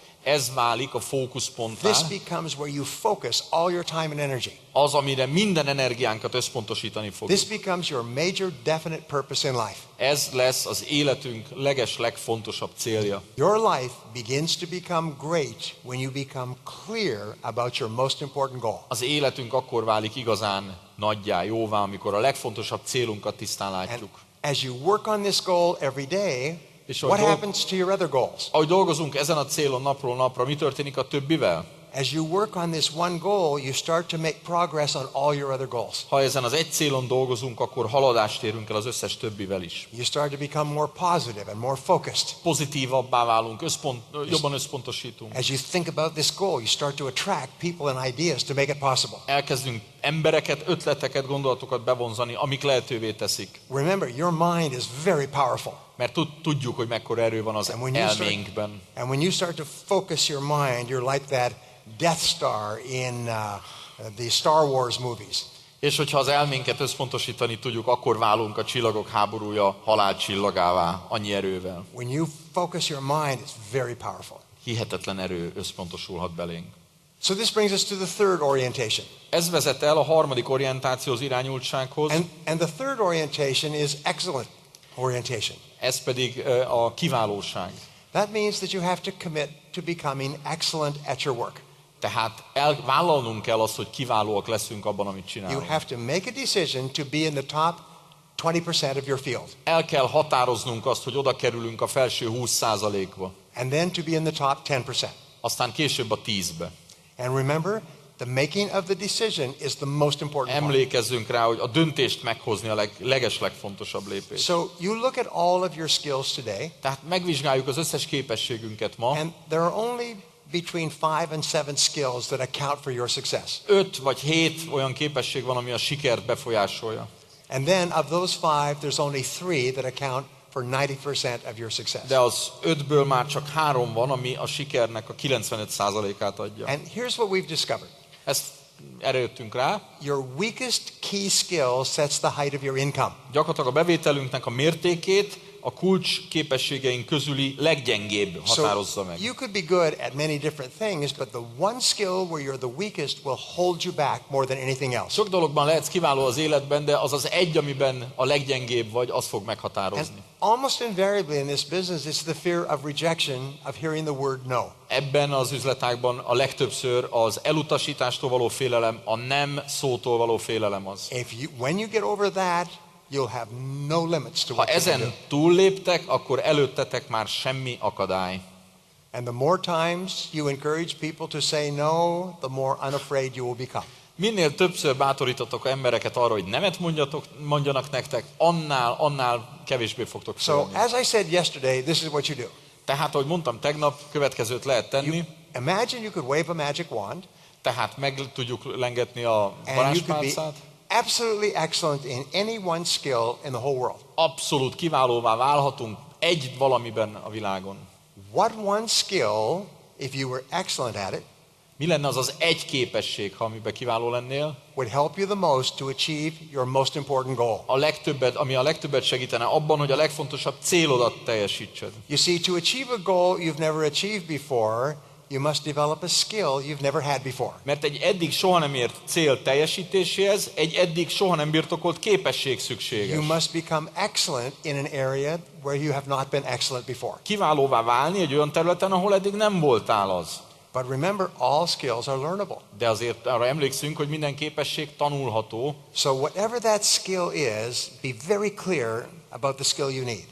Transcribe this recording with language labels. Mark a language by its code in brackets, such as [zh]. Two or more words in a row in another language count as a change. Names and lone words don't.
[hu] Ez válik a fókuszponttá, [en] This becomes where you focus all your time and energy. [hu] az, amire minden energiánkat összpontosítani fogjuk. [en] This becomes your major definite purpose in life. [hu] Ez lesz az életünk legfontosabb célja. [en] Your life begins to become great when you become clear about your most important goal. [hu] Az életünk akkor válik igazán nagyjá, jóvá, amikor a legfontosabb célunkat tisztán [en] And [hu] látjuk. [en] as you work on this goal every day, [hu] És [en] what [hu] ahogy [en] happens to your other goals? [hu] ahogy dolgozunk ezen a célon napról napra, mi történik a többivel? [en] As you work on this one goal, you start to make progress on all your other goals. [hu] Ha ezen az egy célon dolgozunk, akkor haladást érünk el az összes többivel is. [en] You start to become more positive and more focused. [hu] Pozitívabbá válunk, jobban összpontosítunk. [en] As you think about this goal, you start to attract people and ideas to make it possible. [hu] Elkezdünk embereket, ötleteket, gondolatokat bevonzani, amik lehetővé teszik. [en] Remember, your mind is very powerful. [hu] Mert tudjuk, hogy mekkora erő van az elménkben. [en] And when you start to focus your mind, you're like that Death Star in the Star Wars movies. [hu] És hogyha az elménket összpontosítani tudjuk, akkor válunk a csillagok háborúja halálcsillagává, annyi erővel. [en] When you focus your mind, it's very powerful. [hu] Hihetetlen erő összpontosulhat belénk. [en] So this brings us to the third orientation. [hu] Ez vezet el a harmadik orientációhoz, irányultsághoz. [en] And the third orientation is excellent orientation. [hu] Ez pedig a kiválóság. [en] That means that you have to commit to becoming excellent at your work. [hu] Tehát vállalnunk kell azt, hogy kiválóak leszünk abban, amit [en] You [hu] csinálunk. [en] have to make a decision to be in the top 20% of your field. [hu] El kell határoznunk azt, hogy oda kerülünk a felső 20%-ba. [en] And then to be in the top 10%. [hu] Aztán később a 10-be. [en] And remember, the making of the decision is the most important part. [hu] Emlékezzünk rá, hogy a döntést meghozni a legfontosabb lépés. [en] So you look at all of your skills today, [hu] Tehát megvizsgáljuk az összes képességünket ma. [en] and there are only between 5 and 7 skills that account for your success. [hu] 5 vagy 7 olyan képesség van, ami a sikert befolyásolja. [en] And then of those 5, there's only 3 that account for 90% of your success. [hu] De az 5-ből már csak 3 van, ami a sikernek a 95%-át adja. [en] And here's what we've discovered. [hu] Ezt erre jöttünk rá. [en] Your weakest key skill sets the height of your income. [hu] Gyakorlatilag a bevételünknek a mértékét a kulcs képességeink közüli leggyengébb határozza meg. [en] You could be good at many different things, but the one skill where you're the weakest will hold you back more than anything else. [hu] Sok dologban lehetsz kiváló az életben, de az az egy, amiben a leggyengébb vagy, az fog meghatározni. [en] And almost invariably in this business, it's the fear of rejection, of hearing the word no. [hu] Ebben az üzletágban a legtöbbször az elutasítástól való félelem, a nem szótól való félelem az. [en] When you get over that, you'll have no limits to [hu] Ha [en] what you can do. [hu] ezen túlléptek, akkor előttetek már semmi akadály. [en] And the more times you encourage people to say no, the more unafraid you will become. [hu] Minél többször bátorítotok embereket arra, hogy nemet mondjanak nektek, annál kevésbé fogtok [en] So, [hu] félni. [en] as I said yesterday, this is what you do. [hu] Tehát, ahogy mondtam tegnap, következőt lehet tenni. [en] Imagine you could wave a magic wand, [hu] Tehát meg tudjuk lengetni a [en] and [hu] varázspálcát, [en] absolutely excellent in any one skill in the whole world. [hu] Abszolút kiválóvá válhatunk egy valamiben a világon. [en] What one skill, if you were excellent at it, [hu] Mi lenne az az egy képesség, ha amiben kiváló lennél? [en] would help you the most to achieve your most important goal? [hu] Ami a legtöbbet segítene abban, hogy a legfontosabb célodat teljesítsed. [en] You see, to achieve a goal you've never achieved before, you must develop a skill you've never had before. [hu] Mert egy eddig soha nem ért cél teljesítéséhez egy eddig soha nem birtokolt képesség szükséges. [en] You must become excellent in an area where you have not been excellent before. [hu] Kiválóvá válni egy olyan területen, ahol eddig nem voltál az. [en] But remember, all skills are learnable. [hu] De azért arra emlékszünk, hogy minden képesség tanulható. [en] So whatever that skill is, be very clear about the skill you need.